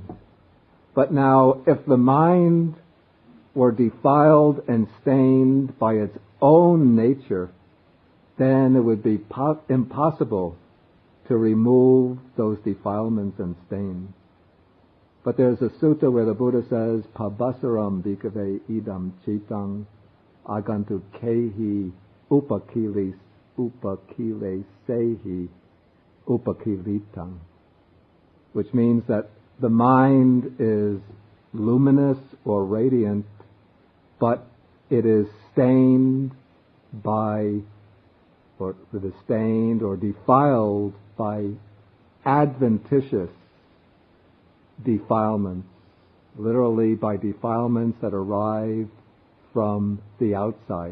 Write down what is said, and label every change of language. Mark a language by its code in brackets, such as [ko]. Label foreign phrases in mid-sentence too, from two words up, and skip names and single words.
[en] But now, if the mind were defiled and stained by its own nature, then it would be impossible to remove those defilements and stains. But there's a sutta where the Buddha says, [pi] Pabasaram bhikkhave idam chitang agantu kehi upakile sehi upakilitang, [en] which means that the mind is luminous or radiant, but it is stained by, or it is stained or defiled by adventitious defilements, literally by defilements that arrive from the outside.